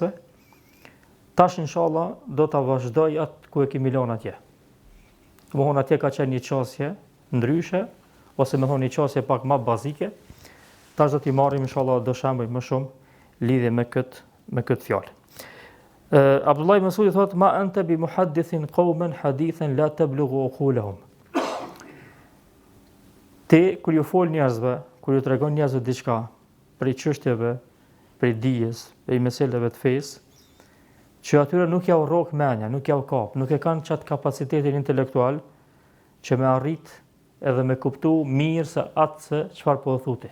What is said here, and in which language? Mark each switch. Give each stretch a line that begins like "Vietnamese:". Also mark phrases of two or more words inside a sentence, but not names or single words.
Albanian: Tash inshallah do ta vazhdoj atë ku e kemi lënë atje. Domthonë atje ka qenë një çështje ndryshe, ose më thonë një çështje pak më bazike. Tash do t'i marrim inshallah do shembuj më shumë lidhje me këtë fjalë. Abdullah ibn Mas'udi thotë:
Arabic: "ما أنت بمحدث قوما حديثا لا تبلغه عقولهم."
Albanian: Ti kur ju fol njerëzve, kur ju tregon njerëzve diçka për çështjeve, për dijes, për meselave të fesë, që atyre nuk ja u rrok mendja, nuk ja u kap, nuk e kanë çat kapacitetin intelektual që me arrit edhe me kuptu mirë se atë se çfarë po thotë.